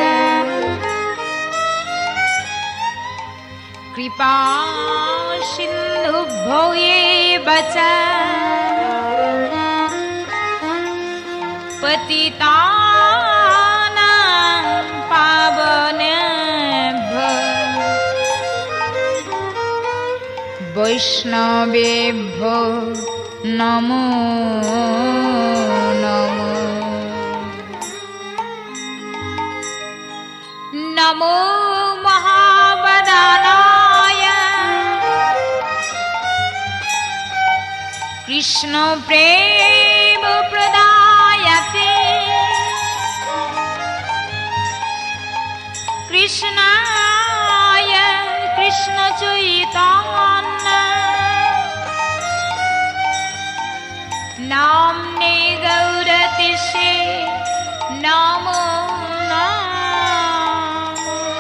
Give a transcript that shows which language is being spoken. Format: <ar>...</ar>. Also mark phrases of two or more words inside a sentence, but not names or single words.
<sa>কৃপা সিন্ধুভ্যো এব চ পতিতানাং পাবনেভ্যো বৈষ্ণবেভ্যো নমো নমো। নমো মহাবদানায় কৃষ্ণ প্রেম প্রদায়তে কৃষ্ণায় কৃষ্ণ চৈতন্য নামনে গৌরতিষে নমো নমো।</sa>